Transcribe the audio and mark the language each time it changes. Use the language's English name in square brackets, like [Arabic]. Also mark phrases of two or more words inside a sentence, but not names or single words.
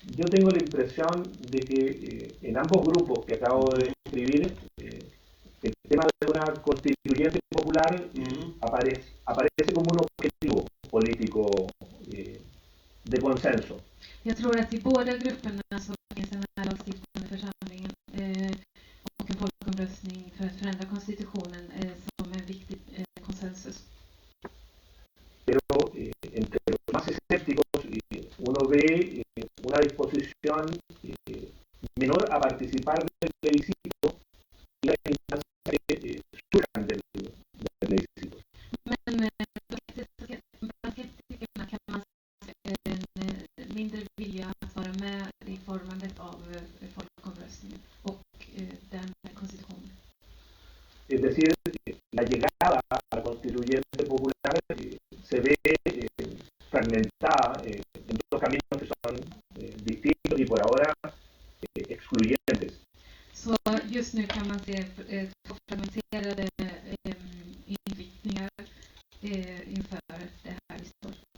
[Spanish] tengo la impresión de que en ambos grupos que acabo de describir, el tema de una constituyente popular aparece como un objetivo político de consenso. [Swedish] Jag tror att i båda grupperna så finns den här lagstiftande församlingen och en folkomröstning för att förändra konstitutionen som en viktig konsensus. [Spanish] Pero entre los más escépticos uno ve una disposición menor a participar del plebiscito y las instancias que surjan del plebiscito. [Swedish] Men bland skeptikerna kan man se en mindre vilja att vara med i formandet av folkomröstningen och den konstitutionen. [Spanish] Es decir, la llegada a la constituyente popular se ve fragmentada en dos caminos que son distintos y por ahora excluyentes. [Swedish] Så just nu kan man se två fragmenterade inriktningar inför det här vi står.